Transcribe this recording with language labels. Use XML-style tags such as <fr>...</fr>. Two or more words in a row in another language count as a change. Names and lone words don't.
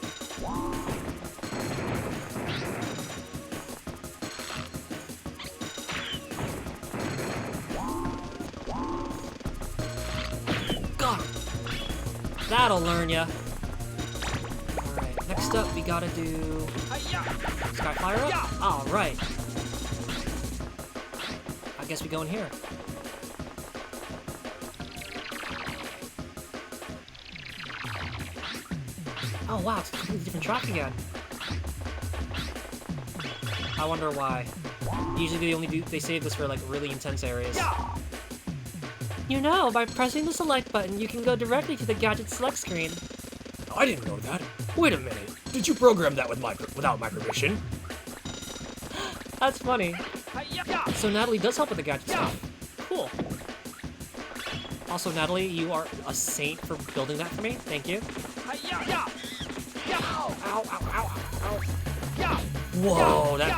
<en>Got him. That'll learn ya. Alright, next up we gotta do... Hi-ya. Skyflyer up? Yeah. Alright. I guess we go in here. Oh wow, it's a completely different track again. I wonder why. Usually they save this for like really intense areas. Yeah. You know, by pressing the select button, you can go directly to the gadget select screen. I didn't know that. Wait a minute. Did you program that without my permission? That's funny. Hi-ya. So Natalie does help with the gadget stuff. Cool. Also, Natalie, you are a saint for building that for me. Thank you. Hi-ya. Yeah. Yeah. Ow. Ow, ow, ow, ow. Yeah. Whoa, that</en>